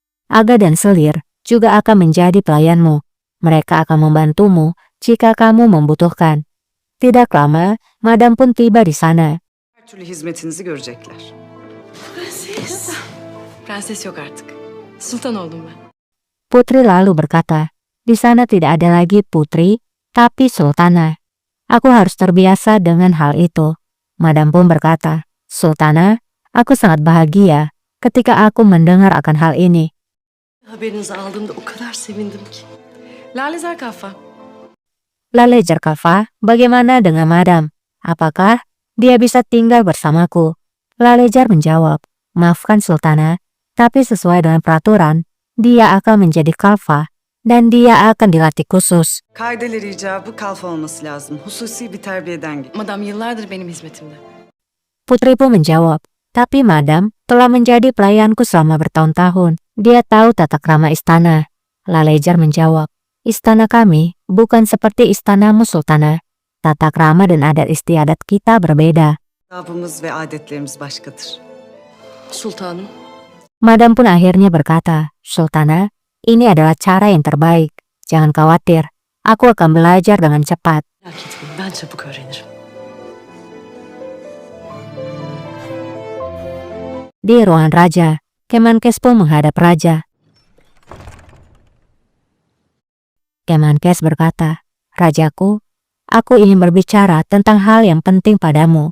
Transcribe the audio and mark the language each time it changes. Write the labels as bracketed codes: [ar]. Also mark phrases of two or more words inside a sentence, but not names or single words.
[id] Aga dan Selir juga akan menjadi pelayanmu. Mereka akan membantumu jika kamu membutuhkan. Tidak lama, Madam pun tiba di sana. [tr] Her türlü hizmetinizi görecekler. Prenses. Prenses yok artık. Sultan oldum ben. [id] Putri lalu berkata, di sana tidak ada lagi putri, tapi sultana. Aku harus terbiasa dengan hal itu. Madam pun berkata, Sultana, aku sangat bahagia ketika aku mendengar akan hal ini. [tr] Haberinizi aldığımda o kadar sevindim ki. Lalezer Kafa. Lalezer Kafa, [id] bagaimana dengan Madam? Apakah dia bisa tinggal bersamaku? Lalezer menjawab, maafkan Sultana, tapi sesuai dengan peraturan, dia akan menjadi kalfa dan dia akan dilatih khusus. [tr] Kaideleri icabı kalfa olması lazım. Hususi bir terbiyeden gibi. Madam yıllardır benim hizmetimde. [id] Putri pun menjawab, tapi Madam telah menjadi pelayanku selama bertahun-tahun. Dia tahu tata krama istana. Lalezer menjawab, istana kami bukan seperti istanamu Sultana. Tata krama dan adat istiadat kita berbeda. [tr] Adabımız ve adetlerimiz başkadır. Sultanım. [id] Madam pun akhirnya berkata, Sultana, ini adalah cara yang terbaik. Jangan khawatir, aku akan belajar dengan cepat. [tr] Merak etmeyin ben çabuk öğrenirim. [id] Di ruangan raja, Kemenkes pun menghadap raja. Kemenkes berkata, Rajaku, aku ingin berbicara tentang hal yang penting padamu.